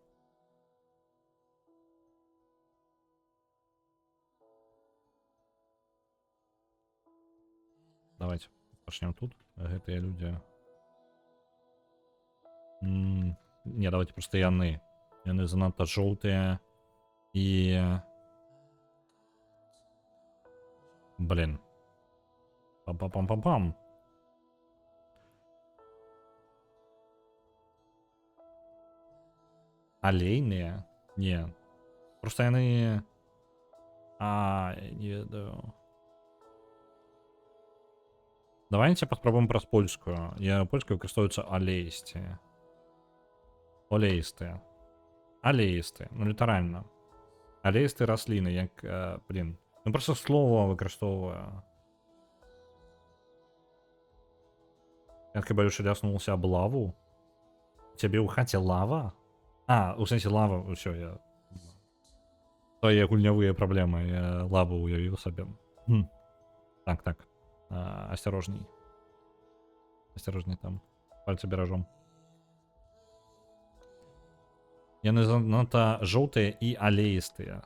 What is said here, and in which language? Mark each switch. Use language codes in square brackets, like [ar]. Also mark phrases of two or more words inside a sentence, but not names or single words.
[be] Давайте пачнем тут. Гэтыя людзі. Не, давайте просто яны. Яны занадта жоўтыя. І... Блин. Пам-пам-пам-пам-пам. Алейныя? Не. Просто яны... не ведаю. Давайте паспрабуем праз польскую. Я польскую выкарыстоўваюцца алейсці. Олеістыя. Алеісты. Ну, літаральна. Алеісты расліны, як, блин. Ну, просто слово выкарыстоўваю. [ru] Я так боюсь, ляснулся об лаву. [be] Тебе у хаце лава? У сенсі лава, ўсё, я... Твои гульнявыя праблемы, я лаву уявіў сабе. [ru] Так. Осторожней. Осторожней там. Пальцы бережем. [be] Яны занадта жоўтыя і алеістыя.